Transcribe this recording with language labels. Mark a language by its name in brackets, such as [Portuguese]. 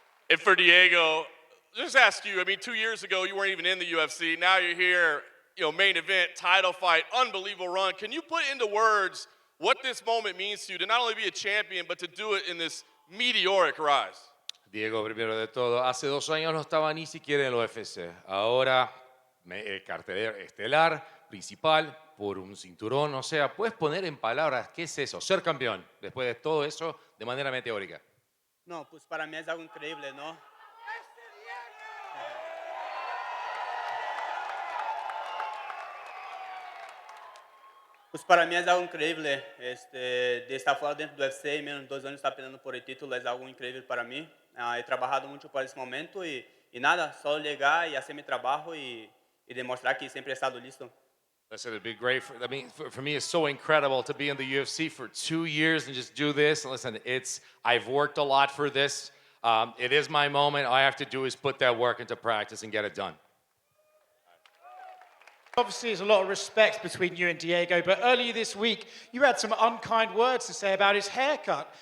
[English] And for Diego, just ask you, I mean, 2 years ago, you weren't even in the UFC. Now you're here, you know, main event, title fight, unbelievable run. Can you put into words what this moment means to you to not only be a champion, but to do it in this meteoric rise? [Spanish] Diego, primero de todo, hace 2 años no estaba ni siquiera en el UFC. Ahora, cartelera estelar, principal, por un cinturón. O sea, puedes poner en palabras qué es eso, ser campeón, después de todo eso, de manera meteórica. No, pues para mí es algo increíble, ¿no? Pues para mí es algo increíble, [Portuguese] de estar fora dentro do UFC e menos de 2 anos [Spanish] estar peleando por el título es algo increíble para mí. He trabajado mucho para ese momento y nada, solo llegar y hacer mi trabajo y demostrar que siempre he estado listo. [English] Listen, it'd be great. For me, it's so incredible to be in the UFC for 2 years and just do this. Listen, I've worked a lot for this. It is my moment. All I have to do is put that work into practice and get it done. Obviously, there's a lot of respect between you and Diego, but earlier this week, you had some unkind words to say about his haircut.